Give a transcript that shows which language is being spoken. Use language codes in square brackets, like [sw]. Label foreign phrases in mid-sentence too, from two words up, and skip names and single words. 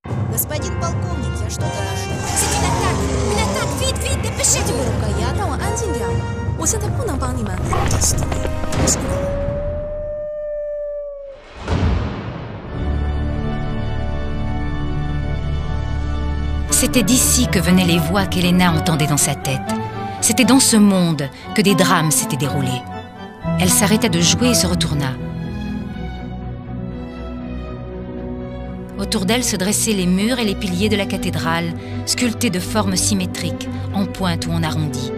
[ru] Господин полковник, я что-то ошиблась. [fr] C'est une attaque! Vite, vite, dépêchez-vous! [zh] 让我安静点，我现在不能帮你们。 [fr] C'était d'ici que venaient les voix qu'Elena entendait dans sa tête. C'était dans ce monde que des drames s'étaient déroulés. Elle s'arrêta de jouer et se retourna. Autour d'elle se dressaient les murs et les piliers de la cathédrale, sculptés de formes symétriques, en pointe ou en arrondi.